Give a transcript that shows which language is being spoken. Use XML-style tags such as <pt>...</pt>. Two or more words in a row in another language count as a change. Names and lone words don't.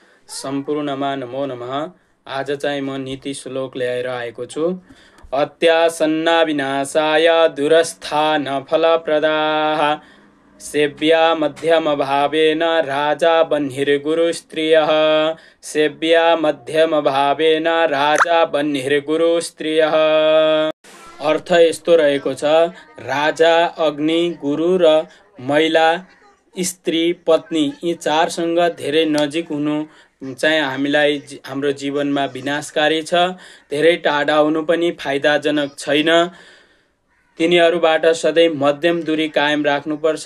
<ne>सम्पूर्णमा</ne> <sa>नमो नमः।</sa> <ne>आज चाहिँ म नीति श्लोक ल्याएर आएको छु।</ne> <sa>अत्यासन्ना विनाशाय दुरस्था न फलप्रदाः सेव्या मध्यम भावेन राजा बह्निर्गुरु स्त्रियः। सेव्या मध्यम भावेन राजा बह्निर्गुरु स्त्रियः।</sa> <ne>अर्थ यस्तो रहेको छ, राजा, अग्नि, गुरु र महिला, स्त्री, पत्नी यी चारसँग धेरै नजिक हुनु चाहिँ हामीलाई हाम्रो जीवनमा विनाशकारी छ। धेरै टाढा हुनु पनि फाइदाजनक छैन। तिनीहरूबाट सधैँ मध्यम दूरी कायम राख्नुपर्छ।</ne>